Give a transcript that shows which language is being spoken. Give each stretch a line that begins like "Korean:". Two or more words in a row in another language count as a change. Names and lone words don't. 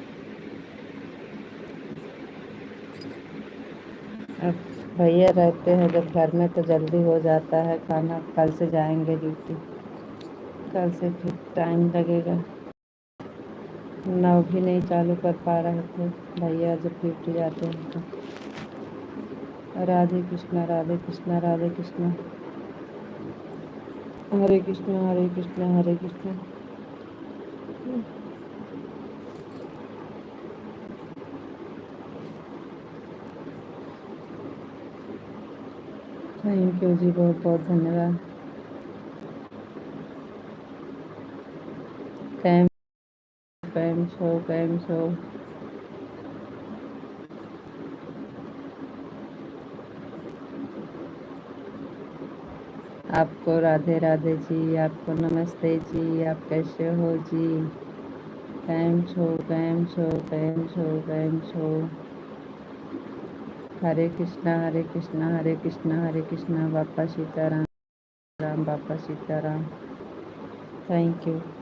Hindi: अब भैया रहते हैं जब घर में तो जल्दी हो जाता है खाना। कल से जाएंगे ड्यूटी, कल से फिर टाइम लगेगा। नाव भी नहीं चालू कर पा रहे थे भैया जब ड्यूटी जाते हैं तो। राधे कृष्णा, राधे कृष्णा, राधे कृष्णा। हरे कृष्णा, हरे कृष्णा, हरे कृष्णा।
English: thank you
Hindi: जी, बहुत बहुत धन्यवाद।
Gujarati: કેમ કેમ છો, કેમ છો।
Hindi: आपको राधे राधे जी, आपको नमस्ते जी, आप कैसे हो जी?
Gujarati: કેમ છો, કેમ છો, કેમ છો, કેમ છો।
Hindi: हरे कृष्णा, हरे कृष्णा, हरे कृष्णा, हरे कृष्णा। बापा सीताराम, राम बापा सीताराम।
English: Thank you.